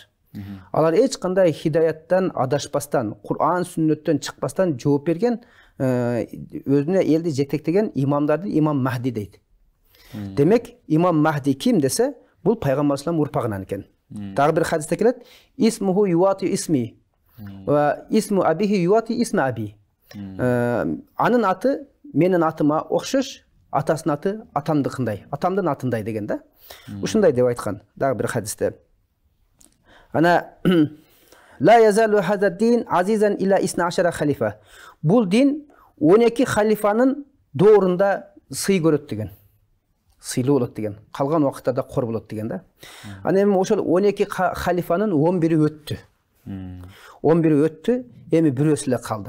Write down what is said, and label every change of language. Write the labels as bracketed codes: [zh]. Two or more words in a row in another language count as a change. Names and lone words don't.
[ky] Алар эч кандай хидаяттан адашпастан, Кур'ан, сүннөттөн чыкпастан жооп берген, өзүнө элди жетектеген имамдарды имам Махди дейт. Демек, имам Махди ким десе, бул пайгамбар саллаллаху урпагынан экен. Дагы бир хадисте келет, [ar] اسمه يواطئ اسمي واسم أبيه يواطئ اسم أبي. [ky] Анын аты менин атыма окшош, атасынын аты атамдыкындай, атамдын атындай деген да. Ушундай деп айткан дагы бир хадисте. [ar] أنا لا يزال هذا دين عزيزا إلى 12 خليفة. [ky] Бул дин 12 халифанын доорунда сый көрөт деген. Сыйлуу болот деген. Калган убакыттарда кор болот деген да. Ана эми ошол 12 халифанын 11-и өттү. 11-и өттү, эми бирөөсү эле калды.